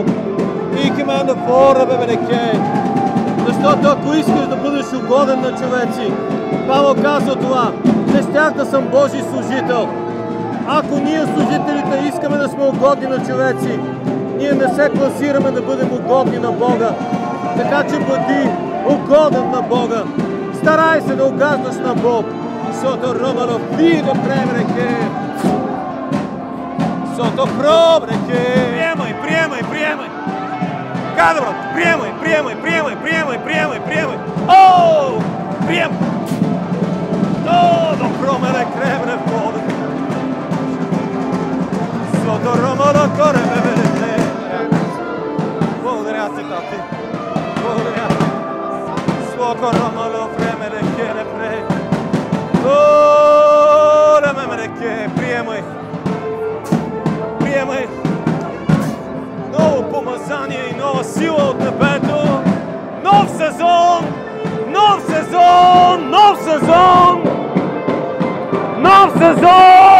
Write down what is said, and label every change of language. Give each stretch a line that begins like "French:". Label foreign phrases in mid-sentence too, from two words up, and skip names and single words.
Bulgarian: И команда фора, бебереке. Защото ако искаш да бъдеш угоден на човеци, Павел казва това: не щях да съм Божий служител. Ако ние служителите искаме да сме угодни на човеци, ние не се класираме да бъдем угодни на Бога. Така че бъди угоден на Бога. Старай се да угаждаш на Бог. Сото романо фиде премреке. Сото пробреке. Приемай. Кадро, приемай. О, прием. Todo promere crebre voda. Sotto romolo corre bevere. Благодаря ти, тати. Благодаря. Sotto romolo fremere chiede pre. Ora memere che приемай. Ново помазание и нова сила от небето. Нов сезон! Нов сезон!